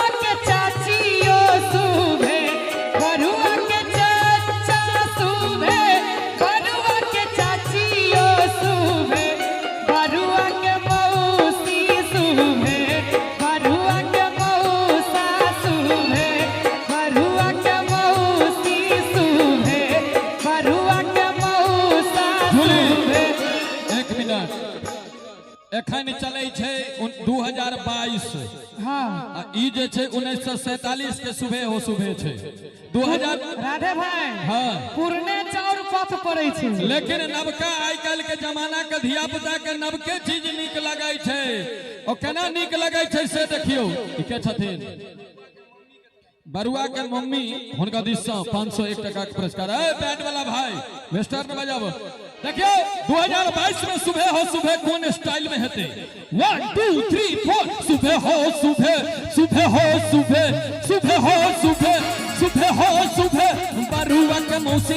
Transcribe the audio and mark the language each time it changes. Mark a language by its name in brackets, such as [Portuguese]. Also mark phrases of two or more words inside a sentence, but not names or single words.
[Maithili] के चाचियो सुबे बरुआ के चाचा सुबे बरुआ के चाचियो सुबे बरुआ के मौसी सुबे बरुआ के मौसा सुबे बरुआ के मौसी सुबे बरुआ के मौसा सुबे 1 मिनट एखन चलै छै 2022 हाँ ई जे छै 1947 के सुबह हो सुबह छै 2000 राधे भाई हाँ पुरने चाउर पथ पड़ै छै लेकिन नवका आइ काल्हि के जमाना के धिया पुता के नवके चीज नीक लगै छै ओ केना नीक लगै छै से देखियो ई के छथिन बरुआ के मम्मी हुनका दिस से 501 टका के पुरस्कार है बैट वाला भाई वेस्टर्न में बजाबो देखियो 2022 में सुबह हो सुबह कौन स्टाइल में हेते 1 2 3 4 सुबह हो सुबह सुबह हो सुबह सुबह हो सुबह सुबह हो सुबह बरुआ के मौसी